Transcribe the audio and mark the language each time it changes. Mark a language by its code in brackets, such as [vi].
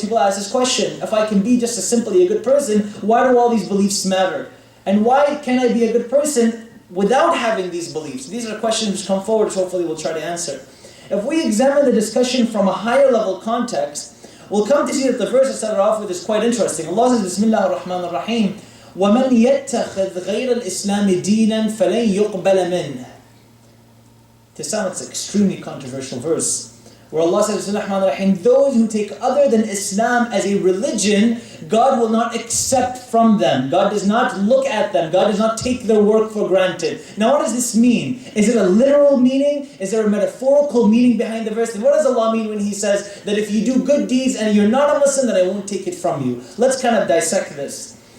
[en] People ask this question. If I can be just simply a good person, why do all these beliefs matter? And why can I be a good person without having these beliefs? These are questions which come forward, which hopefully we'll try to answer. If we examine the discussion from a higher level context, we'll come to see that the verse I started off with is quite interesting. Allah says, [ar] Bismillah ar-Rahman ar-Rahim, وَمَنْ يَتَّخِذْ غَيْرَ الْإِسْلَامِ دِينًا فَلَنْ يُقْبَلَ مِنْهُ. [en] To sound, it's an extremely controversial verse, where Allah says, Bismillahirrahmanirrahim, those who take other than Islam as a religion, God will not accept from them. God does not look at them. God does not take their work for granted. Now what does this mean? Is it a literal meaning? Is there a metaphorical meaning behind the verse? And what does Allah mean when He says that if you do good deeds and you're not a Muslim, then I won't take it from you? Let's kind of dissect this.